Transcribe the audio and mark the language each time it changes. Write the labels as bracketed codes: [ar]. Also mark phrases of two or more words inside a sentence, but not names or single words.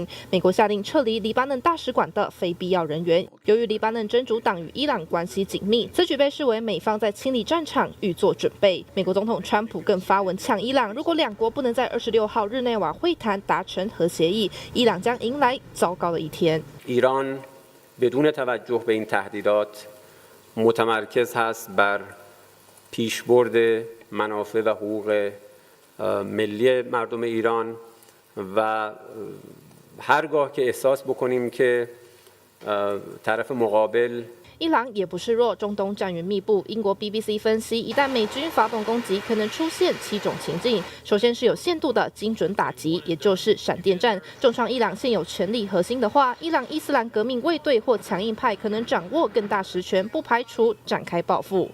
[zh] 美国下令撤离黎巴嫩大使馆的非必要人员。由于黎巴嫩真主党与伊朗关系紧密，此举被视为美方在清理战场，预做准备。美国总统川普更发文呛伊朗，如果两国不能在26号日内瓦会谈达成核协议，伊朗将迎来糟糕的一天。 [fa] ایران بدون توجه به این تهدیدات متمرکز هست بر پیشبرد منافع و حقوق ملی مردم ایران و هرگاه که احساس بکنیم که طرف مقابل [zh] 伊朗也不示弱，中东战云密布。英国 BBC 分析，一旦美军发动攻击，可能出现7种情境。首先是有限度的精准打击，也就是闪电战，重创伊朗现有权力核心的话，伊朗伊斯兰革命卫队或强硬派可能掌握更大实权，不排除展开报复。